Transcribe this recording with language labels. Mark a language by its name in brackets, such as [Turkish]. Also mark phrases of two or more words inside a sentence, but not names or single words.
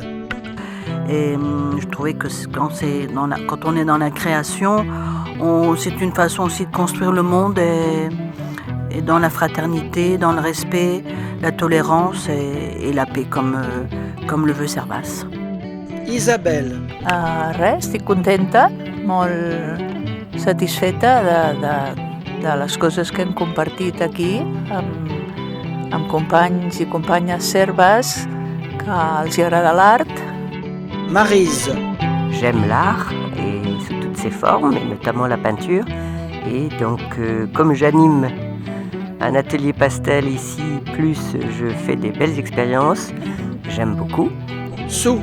[French] Et je trouvais que quand on est dans la création, c'est une façon aussi de construire le monde et dans la fraternité, dans le respect, la tolérance et la paix, comme le veut Servas. Isabelle. [Catalan] Estic contenta, molt satisfeta de les coses que hem compartit aquí amb companys i companyes serves que els agrada l'art. Maryse. [French] J'aime l'art et sous toutes ses formes, et notamment la peinture. Et donc, comme j'anime un atelier pastel ici, plus je fais des belles expériences, j'aime beaucoup. Sue.